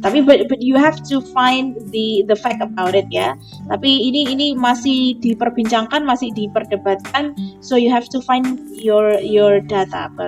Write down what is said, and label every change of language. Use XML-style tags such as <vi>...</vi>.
<en>Tapi but you have to find the fact about it ya.</en> <id>Tapi ini masih diperbincangkan, masih diperdebatkan.</id> <en>So you have to find your data.</en>